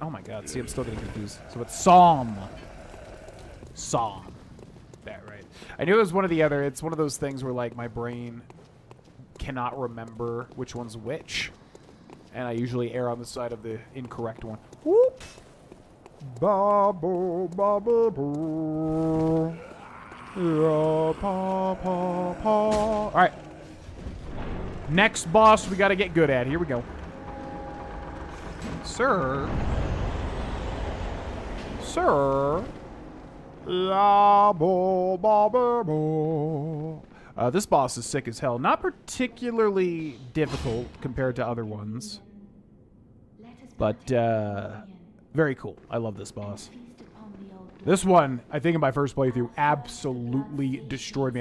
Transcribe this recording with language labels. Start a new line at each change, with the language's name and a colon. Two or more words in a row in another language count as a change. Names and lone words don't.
English: Oh my god, see, I'm still getting confused. So it's Psalm. Psalm. That, right. I knew it was one of the other. It's one of those things where, like, my brain cannot remember which one's which. And I usually err on the side of the incorrect one. Whoop. Ba-bo, ba-ba-boo. Yeah, pa, pa, pa. All right. Next boss we got to get good at. Here we go. Sir. Sir. La, bo, ba, ba, bo. This boss is sick as hell. Not particularly difficult compared to other ones. But, very cool. I love this boss. This one, I think in my first playthrough, absolutely destroyed me.